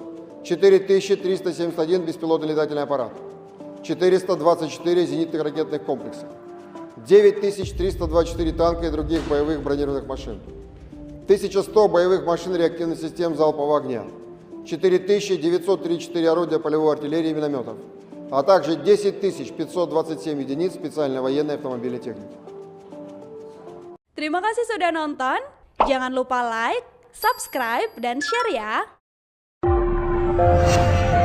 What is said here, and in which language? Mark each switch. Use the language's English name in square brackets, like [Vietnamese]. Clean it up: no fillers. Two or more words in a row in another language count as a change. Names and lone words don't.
[Russian] 4371 беспилотный летательный аппарат, 424 зенитных ракетных комплекса, 9324 танка и других боевых бронированных машин, 1100 боевых машин реактивных систем залпового огня, 4934 орудия полевой артиллерии и минометов, а также 10 527 единиц специальной военной автомобильной техники. [Indonesian] Terima kasih sudah nonton. Jangan lupa like, subscribe, dan share ya.